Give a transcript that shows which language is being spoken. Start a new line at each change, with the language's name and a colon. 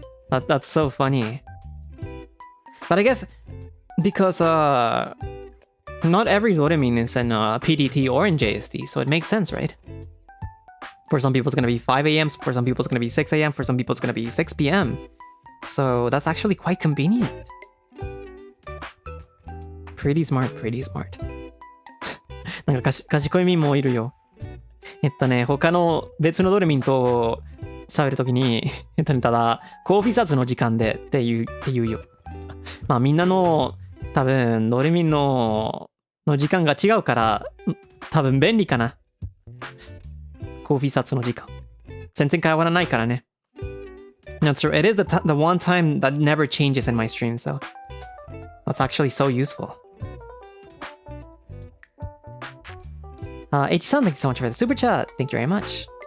English: That's so funny. But I guess because not every Doraemon is in PDT or in JST, so it makes sense, right? For some people it's gonna be 5 a.m, for some people it's gonna be 6 a.m, for some people it's gonna be 6 p.m. So that's actually quite convenient. Pretty smart, pretty smart.
Japanese: なんか賢い民もいるよ。他の別のドレミンと喋るときに、ただ、コーヒーサツの時間でって言うよ。まあみんなの多分ドレミンの時間が違うから多分便利かな。コーヒーサツの時間。全然変わらないからね。
English: That's true. It is the one time that never changes in my stream, so that's actually so useful. H-san, thank you so much for the super chat. Thank you very much.